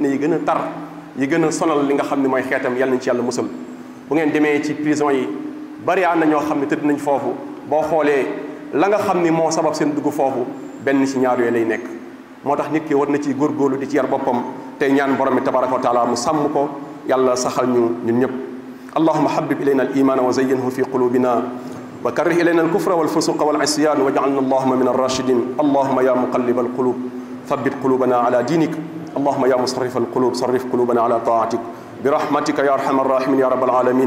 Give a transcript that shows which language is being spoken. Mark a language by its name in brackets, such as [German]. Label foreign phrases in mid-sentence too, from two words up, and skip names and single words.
[Wolof] yi gën a tar yi gën a sonal li nga xam ne mooy xeetam yàlla nañ ci yàlla musal bu ngeen demee ci prison yi bari na ñoo xam ne tëdd nañ foofu boo xoolee la nga xam ni moo sabab seen dugg foofu benn ci ñaar yooyu lay nekk moo tax nit ki war na ci góorgóorlu di ci yar boppam tey ñaan borom bi [Arabic] تبارك وتعالى [Wolof] mu sàmm ko yàlla saxal ñu ñun ñëpp [Arabic] اللهم حبب إلينا الإيمان وزينه في قلوبنا وكره إلينا الكفر والفسوق والعصيان واجعلنا اللهم من الراشدين. اللهم يا مقلب القلوب ثبت قلوبنا على دينك. اللهم يا مصرف القلوب صرف قلوبنا على طاعتك برحمتك يا أرحم الراحمين يا رب العالمين.